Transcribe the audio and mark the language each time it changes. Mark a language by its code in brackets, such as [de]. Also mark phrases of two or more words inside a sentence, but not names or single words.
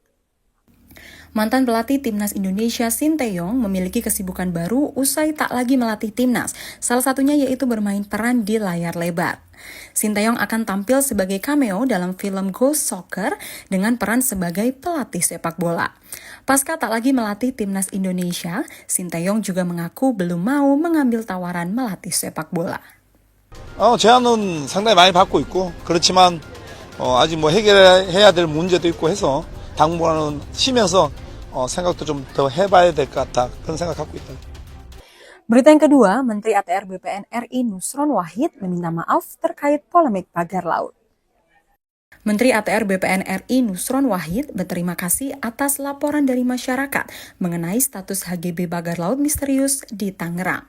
[id] Mantan pelatih Timnas Indonesia Sinteyong memiliki kesibukan baru usai tak lagi melatih Timnas, salah satunya yaitu bermain peran di layar lebar. Sinteyong akan tampil sebagai cameo dalam film Ghost Soccer dengan peran sebagai pelatih sepak bola. Pasca tak lagi melatih Timnas Indonesia, Sinteyong juga mengaku belum mau mengambil tawaran melatih sepak bola. [ko] 제안은 상당히 많이 받고 있고 그렇지만 아직 해결해야 될 문제도 있고 해서 당분간은 쉬면서 생각도 좀 더 해봐야 될 것 같다 그런 생각 갖고 있다. [id] Berita yang kedua, Menteri ATR BPN RI Nusron Wahid meminta maaf terkait polemik pagar laut. Menteri ATR BPN RI Nusron Wahid berterima kasih atas laporan dari masyarakat mengenai status HGB pagar laut misterius di Tangerang.